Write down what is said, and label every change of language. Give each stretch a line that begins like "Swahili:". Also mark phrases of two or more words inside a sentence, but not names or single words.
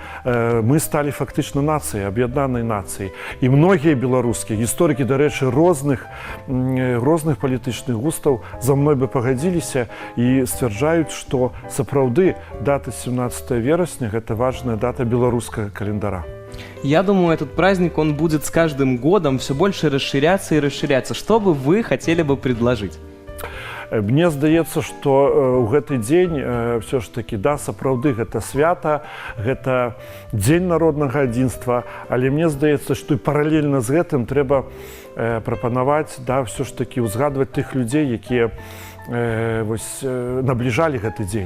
Belarusian: Мы сталі фактычна нацыяй, аб'яднанай нацыяй. І многія беларускія гісторыкі, дарэчы, розных палітычных густаў за мной бы пагадзіліся і сцвярджаюць, што сапраўды дата 17 верасня – гэта важная дата беларускага календара.
Russian: Я думаю, этот праздник, он будет с каждым годом все больше расширяться и расширяться. Что бы вы хотели бы предложить?
Belarusian: Мне здаецца, што ў гэты дзень
Russian: все ж таки,
Belarusian: да, сапраўды гэта свята, гэта дзень народнага адзінства, але мне здаецца, што і паралельна з гэтым трэба прапанаваць, да,
Russian: все ж таки
Belarusian: узгадваць тых людзей, якія набліжалі гэты дзень.